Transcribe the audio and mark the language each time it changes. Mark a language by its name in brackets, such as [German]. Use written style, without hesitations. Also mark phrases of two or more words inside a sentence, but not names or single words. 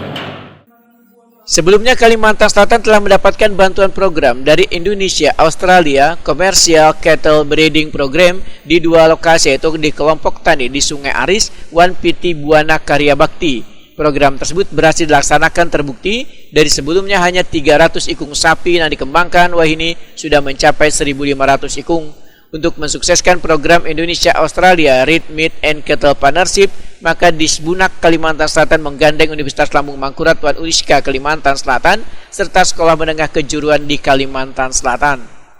[Indonesian] Sebelumnya Kalimantan Selatan telah mendapatkan bantuan program dari Indonesia-Australia Commercial Cattle Breeding Program di 2 lokasi, yaitu di kelompok tani di Sungai Aris dan PT Buana Karya Bakti. Program tersebut berhasil dilaksanakan terbukti dari sebelumnya hanya 300 ikung sapi yang dikembangkan, wahini sudah mencapai 1.500 ikung. Untuk mensukseskan program Indonesia-Australia Red Meat and Cattle Partnership, maka Disbunak Kalimantan Selatan menggandeng Universitas Lambung Mangkurat dan Uniska Kalimantan Selatan serta Sekolah Menengah Kejuruan di Kalimantan Selatan.